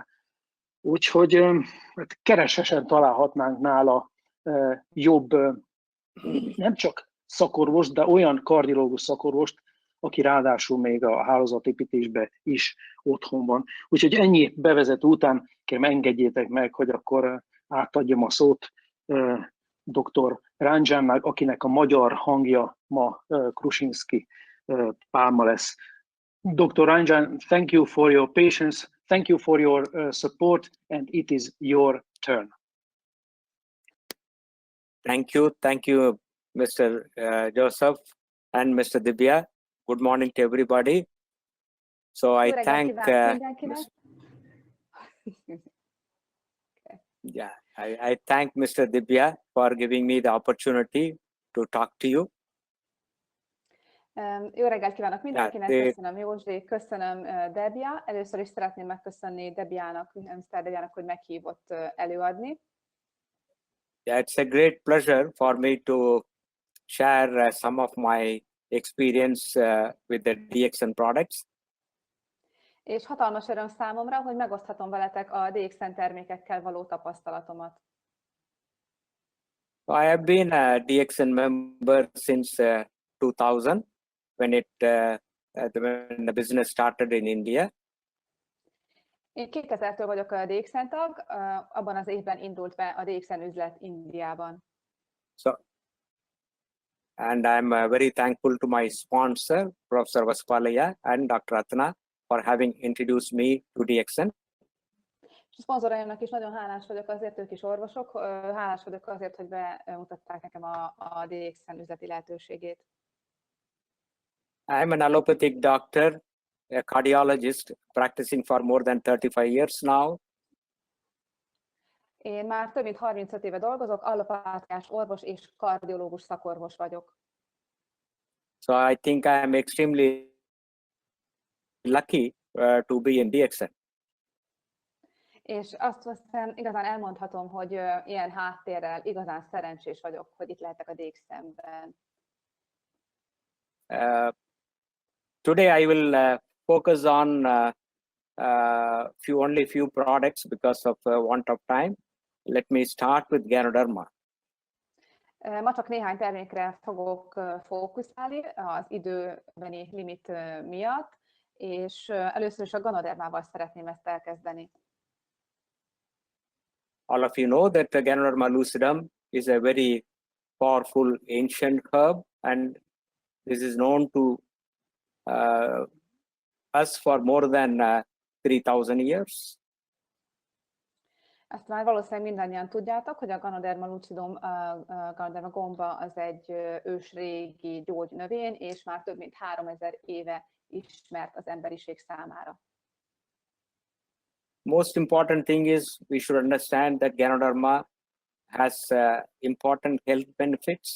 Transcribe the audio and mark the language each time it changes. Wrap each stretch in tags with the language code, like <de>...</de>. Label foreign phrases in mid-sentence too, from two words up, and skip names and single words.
<hu>Úgyhogy keresesen találhatnánk nála jobb, nem csak szakorvost, de olyan kardiológus szakorvost, aki ráadásul még a hálózatépítésben is otthon van. Úgyhogy ennyi bevezető után kérem engedjétek meg, hogy akkor átadjam a szót dr. Ranjannak, akinek a magyar hangja ma Krusinski Pálma lesz.</hu> <en>Dr. Ranjan, thank you for your patience, thank you for your support, and it is your turn. Thank you, Mr. Joseph and Mr. Dibya. Good morning to everybody. So I thank I thank Mr. Dibya for giving me the opportunity to talk to you.</en> <hu>Jó reggelt kívánok mindenkinek, köszönöm Józsi, köszönöm Debia. Először is szeretném megköszönni Debiának, Mr. Debiának, hogy meghívott előadni.</hu> <en>Yeah, it's a great pleasure for me to share some of my experience with the DXN products.</en> <hu>És hatalmas öröm számomra, hogy megoszthatom veletek a DXN termékekkel való tapasztalatomat.</hu> <en>I have been a DXN member since 2000, when the business started in India.</en> <hu>Én 2000-től vagyok a DXN tag, abban az évben indult be a DXN üzlet Indiában.</hu> <en>And I'm very thankful to my sponsor, Professor Vaspalaya and Dr. Ratna, for having introduced me to DXN.</en> <hu>És a szponzoraimnak is nagyon hálás vagyok azért, ők is orvosok, hálás vagyok azért, hogy bemutatták nekem a DXN üzleti lehetőségét.</hu> <en>I'm an allopathic doctor, a cardiologist, practicing for more than 35 years now.</en> <hu>Én már több mint 35 éve dolgozok, allopátiás orvos és kardiológus szakorvos vagyok.</hu> <en>So I think I am extremely lucky to be in DXN.</en> <hu>És azt hiszem, igazán elmondhatom, hogy ilyen háttérrel igazán szerencsés vagyok, hogy itt lehetek a DXN-ben.</hu> <en>Today I will focus on only few products because of want of time. Let me start with Ganoderma.</en> <hu>Ma csak néhány termékre fogok fókuszálni az időbeni limit miatt, és először is a Ganodermával szeretném ezt elkezdeni.</hu> <en>All of you know that the Ganoderma lucidum is a very powerful ancient herb, and this is known to us for more than 3,000 years.</en> <hu>Ezt már valószínűleg mindannyian tudjátok, hogy a Ganoderma lucidum, Ganoderma gomba az egy ősrégi gyógynövény, és már több mint 3000 éve ismert az emberiség számára.</hu> <en>Most important thing is we should understand that Ganoderma has important health benefits.</en>